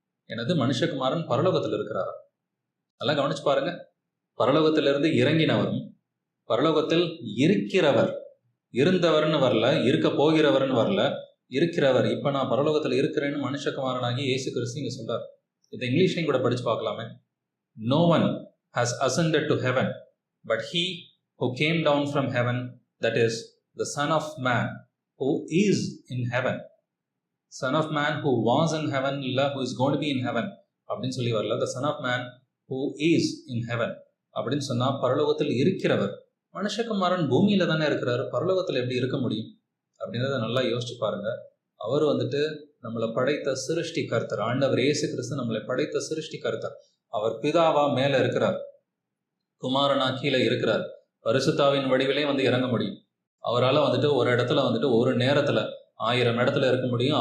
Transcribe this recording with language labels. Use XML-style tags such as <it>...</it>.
<ta>எனது மனுஷகுமாரன் பரலோகத்தில் இருக்கிறாரா? நல்லா கவனிச்சு பாருங்க. பரலோகத்திலிருந்து இறங்கினவரும் பரலோகத்தில் இருக்கிறவர், இருந்தவர்னு வரல, இருக்க போகிறவர்னு வரல, இருக்கிறவர், இப்போ நான் பரலோகத்தில் இருக்கிறேன்னு மனுஷகுமாரனாகி இயேசு கிறிஸ்து இங்கே சொல்றார். இதை இங்கிலீஷ்லையும் கூட படிச்சு பார்க்கலாமே.</ta> <en>No one has ascended to heaven but he who came down from heaven, that is the Son of Man who is in heaven. Son of Man who was in heaven,</en> <ta>இல்ல</ta> <en>who is going to be in heaven</en> <ta>அப்படின்னு சொல்லி வரல.</ta> <en>The Son of Man who is in heaven</en> <ta>அப்படின்னு சொன்னா பரலோகத்தில் இருக்கிறவர். மனுஷகுமாரன் பூமியில தானே இருக்கிறார், பரலோகத்தில் எப்படி இருக்க முடியும் அப்படின்றத நல்லா யோசிச்சு பாருங்க. அவர் நம்மளை படைத்த சிருஷ்டி கர்த்தர். ஆண்டவர் இயேசு கிறிஸ்து நம்மளை படைத்த சிருஷ்டி கர்த்தர். அவர் பிதாவா மேல இருக்கிறார், குமாரனா கீழே இருக்கிறார். பரிசுத்தாவின் வடிவிலே இறங்க முடியும். அவரால் ஒரு இடத்துல ஒரு நேரத்துல 1000 இடத்துல இருக்க முடியும்.</ta>